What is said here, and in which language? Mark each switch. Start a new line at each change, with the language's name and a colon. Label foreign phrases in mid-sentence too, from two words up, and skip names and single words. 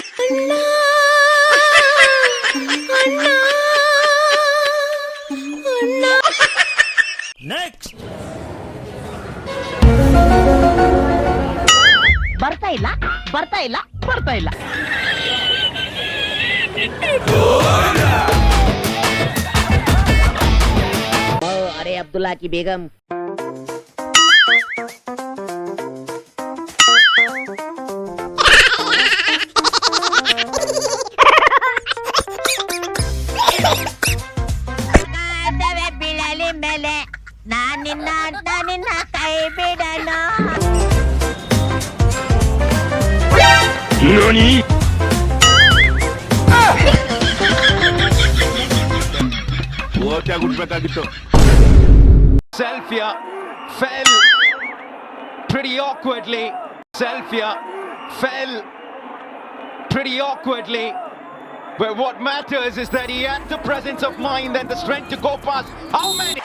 Kannada: ನೆಕ್ಸ್ಟ್ ಬರ್ತಾ ಇಲ್ಲ
Hindi: अरे अब्दुल्ला की बेगम
Kannada: ಬೀಳಲಿ ಮೇಲೆ ನಾನಿನ್ನ ಕೈ ಬಿಡನು. ಓಟ್ ಆಗ್ಬಿಡ್ಬೇಕಾಗಿತ್ತು.
English: Selfia fell pretty awkwardly. Selfia fell pretty awkwardly. But what matters is that he had the presence of mind and the strength to go past. How many?